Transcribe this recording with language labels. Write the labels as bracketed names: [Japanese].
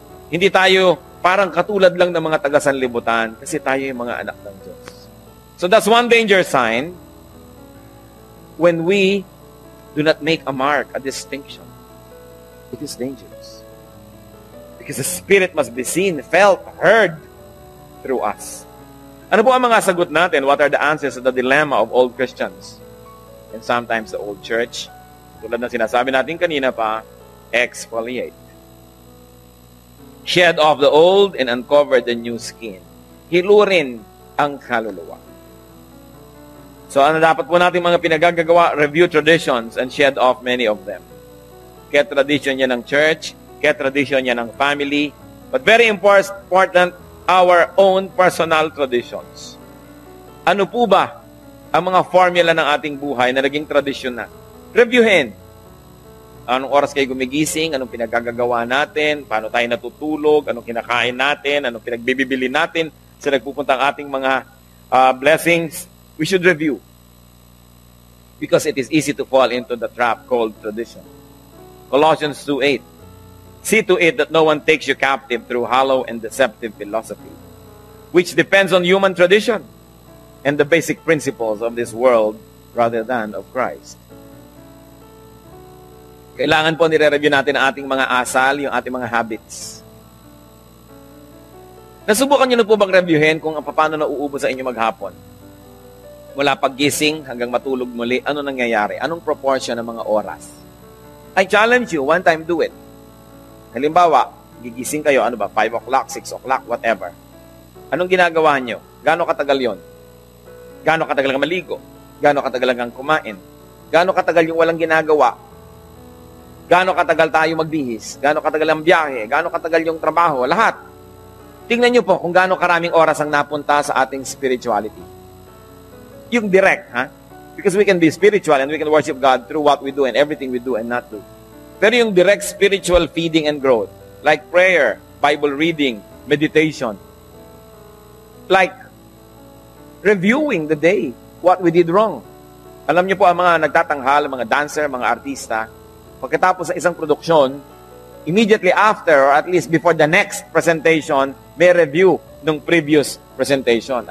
[Filipino] Hindi tayo parang katulad lang ng mga taga-sanlibutan kasi tayo yung mga anak ng Diyos. [English] So that's one danger sign when we do not make a mark, a distinction. It is dangerous. Because the Spirit must be seen, felt, heard through us. [Filipino] Ano po ang mga sagot natin? [English] What are the answers to the dilemma of old Christians? And sometimes the old church. [Filipino] Tulad ng sinasabi natin kanina pa, [English] exfoliate. Shed off the old and uncover the new skin. [Filipino] Hilurin ang kaluluwa. So ano dapat po natin mga pinagagagawa? [English] Review traditions and shed off many of them. [Filipino] Kaya tradition yan ng church, kaya tradition yan ng family, [English] but very important, our own personal traditions. [Filipino] Ano po ba ang mga formula ng ating buhay na naging tradisyon na? Reviewin. Anong oras kayo gumigising, anong pinagagagawa natin, paano tayo natutulog, anong kinakain natin, anong pinagbibili natin, sa nagpupunta ang ating mga blessings. [English] We should review. Because it is easy to fall into the trap called tradition. Colossians 2:8. See to it that no one takes you captive through hollow and deceptive philosophy, which depends on human tradition and the basic principles of this world rather than of Christ. [Filipino] Kailangan po nire-review natin ang ating mga asal, yung ating mga habits. Nasubukan niyo na po bang reviewin kung paano nauubos sa inyo maghapon? Mula paggising hanggang matulog muli, ano nangyayari? Anong proportion ng mga oras? [English] I challenge you, one time do it. [Filipino] Halimbawa, gigising kayo, 5 o'clock, 6 o'clock, whatever. Anong ginagawa nyo? Gaano katagal yon? Gaano katagal kang maligo? Gaano katagal kang kumain? Gaano katagal yung walang ginagawa? Gaano katagal tayo magbihis? Gaano katagal ang biyahe? Gaano katagal yung trabaho? Lahat. Tingnan nyo po kung gaano karaming oras ang napunta sa ating spirituality. Yung direct, ha? [English] Because we can be spiritual and we can worship God through what we do and everything we do and not do. [Filipino] Pero yung [English] direct spiritual feeding and growth, like prayer, Bible reading, meditation, like reviewing the day, what we did wrong. [Filipino] Alam niyo po ang mga nagtatanghal, mga dancer, mga artista, pagkatapos sa isang produksyon, [English] immediately after or at least before the next presentation, [Filipino] may review ng previous presentation.